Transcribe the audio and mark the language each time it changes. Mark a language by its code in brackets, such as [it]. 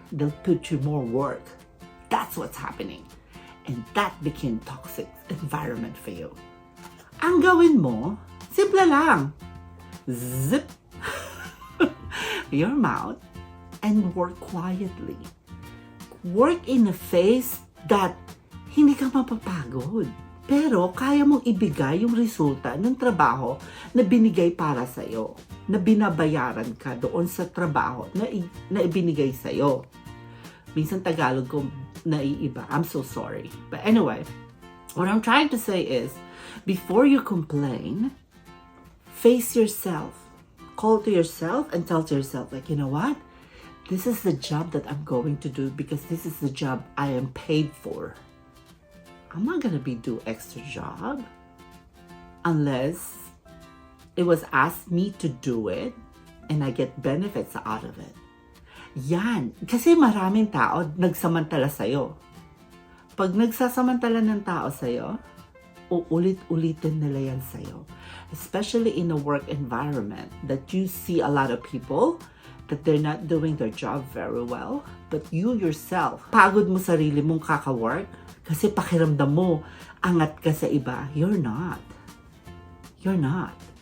[en] They'll put you more work. That's what's happening. And that became toxic environment for you. [tl] Ang gawin mo, simple lang. [en] Zip your mouth and work quietly. Work in a phase that [tl] hindi ka mapapagod. Pero kaya mong ibigay yung resulta ng trabaho na binigay para sa'yo. Na binabayaran ka doon sa trabaho na ibinigay sa'yo. Minsan Tagalog ko naiiba. [en] I'm so sorry. But anyway, what I'm trying to say is, before you complain, face yourself. Call to yourself and tell to yourself, like, you know what? This is the job that I'm going to do because this is the job I am paid for. I'm not gonna do extra job unless it was asked me to do it and I get benefits out of it. [tl] Yan. Kasi maraming tao nagsamantala sa'yo. Pag nagsasamantala ng tao sa'yo, uulit-ulitin nila yan sa'yo. [en] Especially in a work environment that you see a lot of people that they're not doing their job very well. But you yourself, [tl] pagod mo sarili mong kaka-work kasi pakiramdam mo, angat ka sa iba. [en] You're not. You're not.